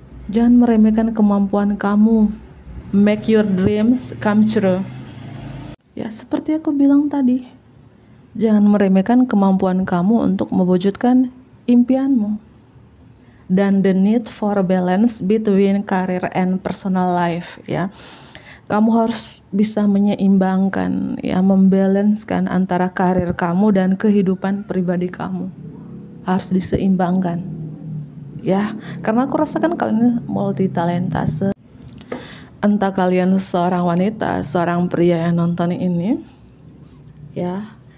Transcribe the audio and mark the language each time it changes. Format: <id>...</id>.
<id>Jangan meremehkan kemampuan kamu.</id> <en>Make your dreams come true.</en> <id>Ya, seperti aku bilang tadi, jangan meremehkan kemampuan kamu untuk mewujudkan impianmu.</id> <en>Dan the need for balance between career and personal life, ya.</en> <id>Kamu harus bisa menyeimbangkan, ya, membalanskan antara karir kamu dan kehidupan pribadi kamu. Harus diseimbangkan, ya. Karena aku rasakan kalian multitalenta. Entah kalian seorang wanita, seorang pria yang nonton ini, ya.</id>